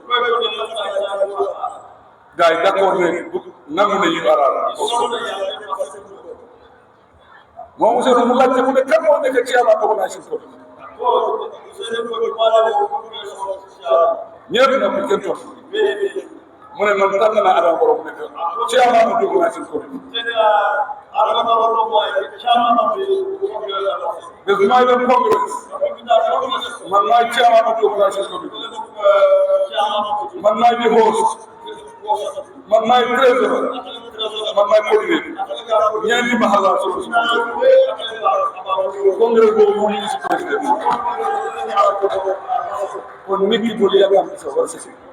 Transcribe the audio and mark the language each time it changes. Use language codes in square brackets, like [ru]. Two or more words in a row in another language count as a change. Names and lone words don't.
[wo] gars yi d'accord ne nangu ne URR moom Ousseynou mu laajte mu ne kan moo nekk ci yàlla organisation ko ñëpp na ko kenn toog mu ne man tànn naa Adama Barrow mu nekk ci yàlla ma dugg naa si commune bés bu may dem congrès man maay [en] chairman of the organisation committee [wo] man maay di host man maay trésorier man maay coordinateur ñeneen ñi ma xalaat solo si congrès boobu moo ñu si président kon nit ki bul yaakaar sa wërsëg